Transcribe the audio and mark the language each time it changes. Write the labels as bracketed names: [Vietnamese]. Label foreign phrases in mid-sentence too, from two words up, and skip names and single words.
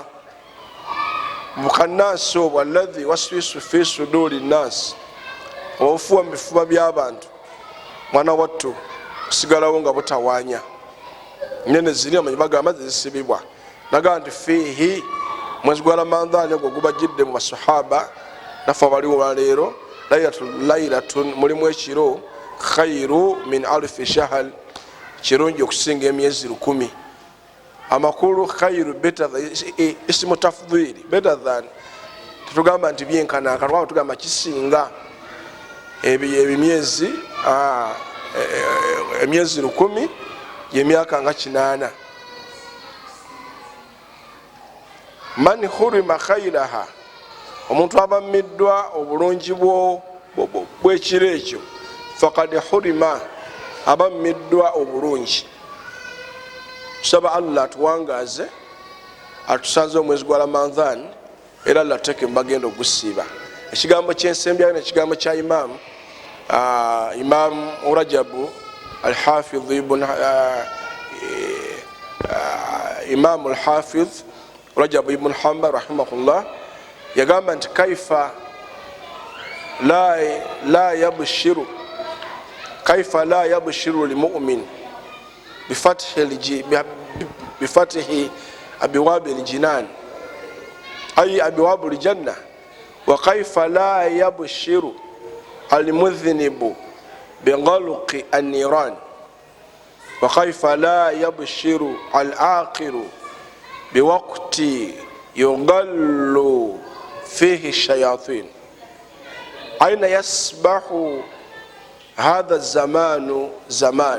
[Ganda] Bukhannaasi obwo [Arabic] الذي يوسوس في صدور الناس, [Ganda] obufuwa mu bifuba by'abantu, mwana wattu busigalawo nga butawaanya. Nene ziri amanyi bagamba zisibibwa. Naga nti fiihi, mwezi gwa Ramadhaani ogwo gubajjidde mu basahaba naffe abaliwo olwaleero, laylatun, mulimu ekiro, [Arabic] خير من ألف شهر, [Ganda] kirungi okusinga emyezi 1000. [Arabic] Amakulu khairu better اسم تفضيل, [English] better than, [Ganda] tetugamba nti byenkanaka, lwaba tugamba kisinga emyezi 1000 y'emyaka nga 8. [Arabic] من حرم خيرها, [Ganda] omuntu abammiddwa obulungi bw'ekiro ekyo, [Arabic] فقد حرم, [Ganda] abammiddwa obulungi. Tusaba Allah atuwangaaze, atusanze omwezi gwa Ramadhan, era Allah tuteeke mu bagenda ogusiiba. Ekigambo ky'ensembyayo n'ekigambo kya Imam Rajabu Al-Hafidh Imam Al-Hafidh Rajab ibn Hanbal rahimahullah yagamba nti kaifa [Arabic] لا يبشر لمؤمن بفتح أبواب الجنان أي أبواب الجنة وكيف لا يبشر المذنب بغلق النيران وكيف لا يبشر العاقل بوقت يغل فيه الشياطين أين يشبه هذا الزمان زمان.